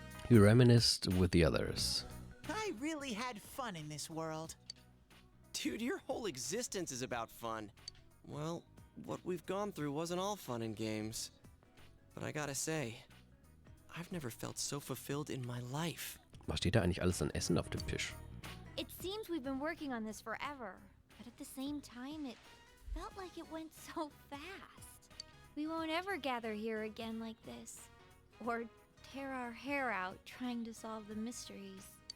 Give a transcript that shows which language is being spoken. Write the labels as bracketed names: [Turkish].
[English] You reminisced with the others. I really had fun in this world. Dude, your whole existence is about fun. Well, what we've gone through wasn't all fun and games. But I gotta say, I've never felt so fulfilled in my life. [German] Was steht da eigentlich alles an Essen auf dem Tisch? [English] It seems we've been working on this forever, but at the same time, it felt like it went so fast. We won't ever gather here again like this, or tear our hair out trying to solve the mysteries.